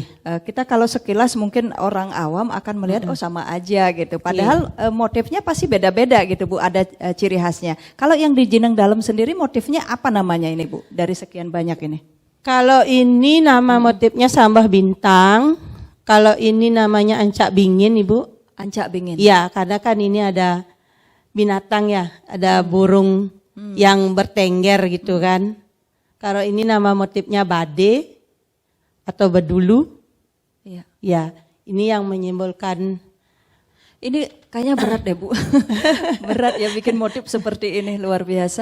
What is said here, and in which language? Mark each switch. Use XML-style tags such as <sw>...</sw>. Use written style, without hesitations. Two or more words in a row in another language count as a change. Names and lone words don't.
<id>Kita kalau sekilas mungkin orang awam akan melihat oh sama aja gitu. Padahal motifnya pasti beda-beda gitu Bu. Ada ciri khasnya. Kalau yang di Jeneng Dalem sendiri motifnya apa namanya ini Bu? Dari sekian banyak ini. Kalau ini nama motifnya sambah bintang. Kalau ini namanya ancak bingin Ibu. Ancak bingin. Iya, karena kan ini ada binatang ya, ada burung yang bertengger gitu kan. Kalau ini nama motifnya bade atau bedulu. Iya. Ya, ini yang menyimbolkan. Ini kayaknya berat deh Bu. Berat ya bikin motif seperti ini, luar biasa.</id>